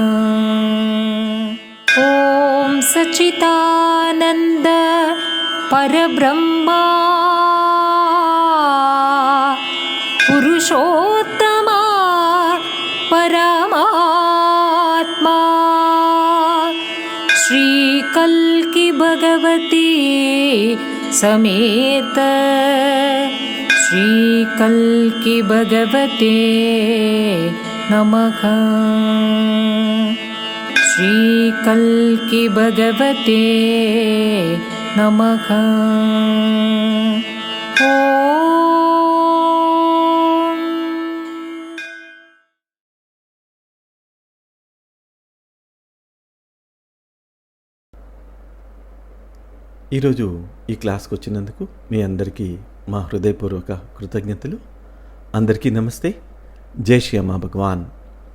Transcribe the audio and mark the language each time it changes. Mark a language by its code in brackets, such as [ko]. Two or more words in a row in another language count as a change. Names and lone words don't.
[sa] ओम सच्चिदानंद परब्रह्मा पुरुषोत्तमा परमात्मा श्री कल्की भगवती समेत श्री कल्की भगवते नमः। श्री कल्की भगवते नमः। ओम [te] ఈరోజు ఈ క్లాస్కి వచ్చినందుకు మీ అందరికీ మా హృదయపూర్వక కృతజ్ఞతలు. అందరికీ నమస్తే. జై శ్రీ అమ్మా భగవాన్.